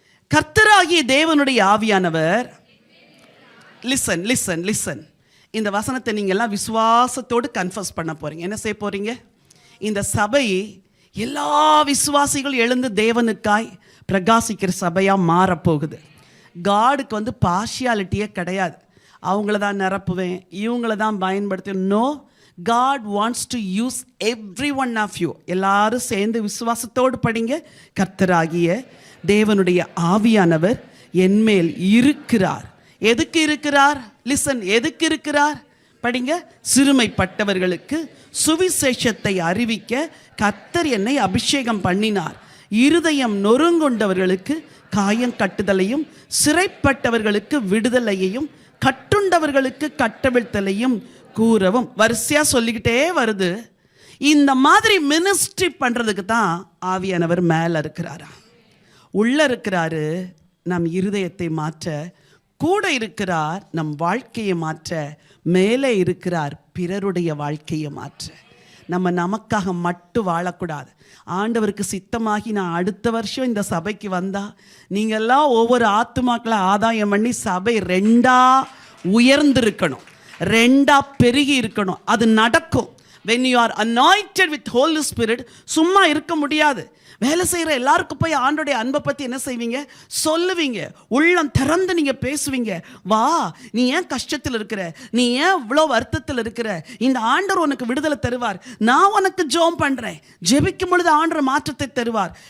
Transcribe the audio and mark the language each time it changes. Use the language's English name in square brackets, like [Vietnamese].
[Tamil] கர்த்தராகிய தேவனுடைய ஆவியானவர், லிசன், இந்த வசனத்தை நீங்க எல்லாம் விசுவாசத்தோடு கன்ஃபஸ் பண்ண போறீங்க. என்ன செய்ய போறீங்க? இந்த சபை எல்லா விசுவாசிகள் எழுந்து தேவனுக்காய் பிரகாசிக்கிற சபையா மாறப்போகுது. காடுக்கு வந்து பார்ஷியாலிட்டியே கிடையாது. அவங்கள தான் நிரப்புவேன், இவங்கள தான் பயன்படுத்துவேன். [English] No, God wants to use every one of you. [Tamil] எல்லாரும் சேர்ந்து விசுவாசத்தோடு படிங்க. கர்த்தராகிய தேவனுடைய ஆவியானவர் என்மேல் இருக்கிறார். எதுக்கு இருக்கிறார்? லிசன், எதுக்கு இருக்கிறார்? படிங்க. சிறுமைப்பட்டவர்களுக்கு சுவிசேஷத்தை அறிவிக்க கர்த்தர் என்னை அபிஷேகம் பண்ணினார். இருதயம் நொறுங்கொண்டவர்களுக்கு காயம் கட்டுதலையும், சிறைப்பட்டவர்களுக்கு விடுதலையையும், கட்டுண்டவர்களுக்கு கட்டவிழ்த்தலையும் கூறவும். வரிசையா சொல்லிக்கிட்டே வருது. இந்த மாதிரி மினிஸ்ட்ரி பண்றதுக்கு தான் ஆவியானவர் மேல இருக்கிறாரா, உள்ள இருக்கிறாரு. நம் இருதயத்தை மாற்ற கூட இருக்கிறார் நம் வாழ்க்கையை மாற்ற, மேலே இருக்கிறார் பிறருடைய வாழ்க்கையை மாற்ற. நம்ம நமக்காக மட்டும் வாழக்கூடாது. ஆண்டவருக்கு சித்தமாகி நான் அடுத்த வருஷம் இந்த சபைக்கு வந்தா நீங்கள்லாம் ஒவ்வொரு ஆத்துமாக்களை ஆதாயம் பண்ணி சபை 2ஆ உயர்ந்திருக்கணும், 2ஆ பெருகி இருக்கணும். அது நடக்கும். [English] when you are anointed with Holy Spirit, [Tamil] சும்மா இருக்க முடியாது. வேலை செய்கிற எல்லாருக்கும் போய் ஆண்டோடைய அன்பை பற்றி என்ன செய்வீங்க? சொல்லுவீங்க. உள்ளம் திறந்து நீங்கள் பேசுவீங்க. வா, நீ ஏன் கஷ்டத்தில் இருக்கிற, நீ ஏன் இவ்வளோ வருத்தத்தில் இருக்கிற, இந்த ஆண்டவர் உனக்கு விடுதலை தருவார். நான் உனக்கு ஜெபம் பண்ணுறேன். ஜெபிக்கும் பொழுது ஆண்டவர் மாற்றத்தை தருவார்.